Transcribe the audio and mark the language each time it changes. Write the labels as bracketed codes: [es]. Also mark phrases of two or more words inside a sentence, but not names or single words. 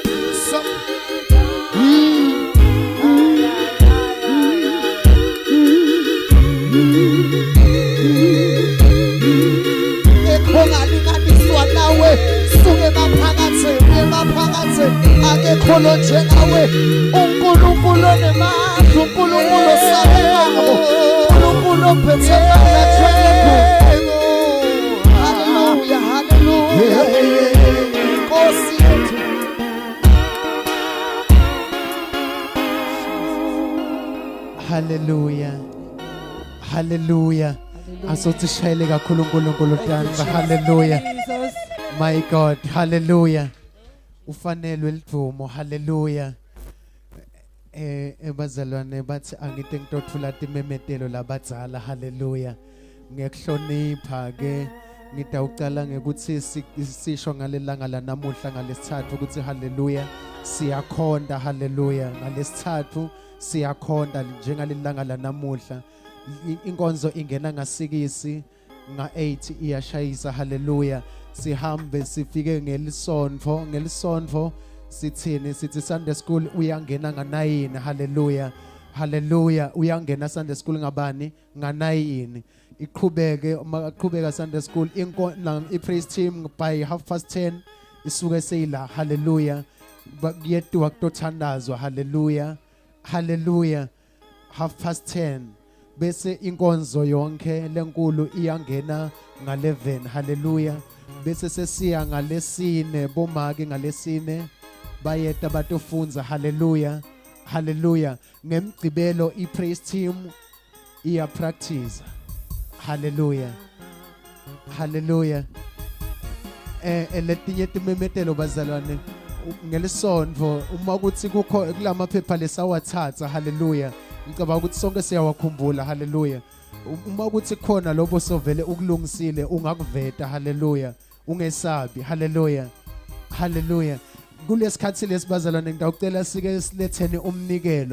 [ss] ekhongalinganiswa nawe suke maphakathi akekho lo njengawe uNkulunkulu onemandla uNkulunkulu osabekayo uNkulunkulu ophethe amandla haleluya Nkosi yethu Hallelujah. Hallelujah. Asothi shayele kakhulu uNkulunkulu tanga. [en] Hallelujah. My God. [ss] Hallelujah. Ufanelwe lidumo. Hallelujah. Ebazalwane bathi angithi ngitothula timemetelo labadzala. Hallelujah. Ngekuhlonipha ke ngidawucala ngekuthi sisho ngalelanga lanamuhla ngalesithathu ukuthi hallelujah siyakhonda. Hallelujah. Ngalesithathu siyakhonda njengalelanga lanamuhla. Inkonzo ingena ngasikisi nga8 iyashayisa. Hallelujah. Sihambe sifike ngelisonto sithini sithi [en] Sunday school [ss] uyangena nga9. Hallelujah. Hallelujah. Uyangena [en] Sunday school [ss] ngabani nga9 iqhubeke maqhubeka Sunday school [en] i-praise team by [ss] 10:30 isuke seyila. Hallelujah. Kuyetiwa kutothandazwa. Hallelujah. Hallelujah. 10:30 bese inkonzo yonke lenkulu iyangena nga11. Hallelujah. Bese sesiya ngalesine bomake ngalesine bayeta batofunza. Hallelujah. Hallelujah. Ngemgcibelo [en] i-praise team [ss] iya practice. Hallelujah. Hallelujah. Letinye timemetelo bazalwane ngelisonto uma kuthi kukho kulamaphepha lesawathatha. Hallelujah. Ngicabanga ukuthi sonke siyawakhumbula. Hallelujah. Uma kuthi khona lobo sovele ukulungisile ungakuveta. Hallelujah. Ungesabi. Hallelujah. Hallelujah. Kulesikhathi lesibazalwane ngidawucela sike silethene umnikelo.